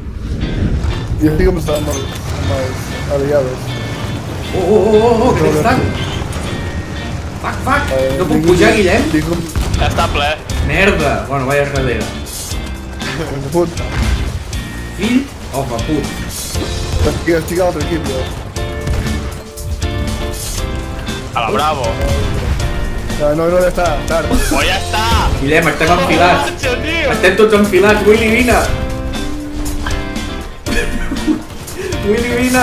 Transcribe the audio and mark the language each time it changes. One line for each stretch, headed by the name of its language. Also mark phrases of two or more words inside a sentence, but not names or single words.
Catalan: Jo estic com estava amb els aliados. Que tens tant? Fuck! No puc pujar, Guillem? Estic com... Ja està ple. Merda! Bueno, vaig a darrere. De put. Fill? Home, put. Estic a l'altre equip, jo. A la Bravo. No, ja està, tard. Oh, ja està! Guillem, estem enfilats. Marxa, tio! Estem tots enfilats. Willy, vine! Willy, vine!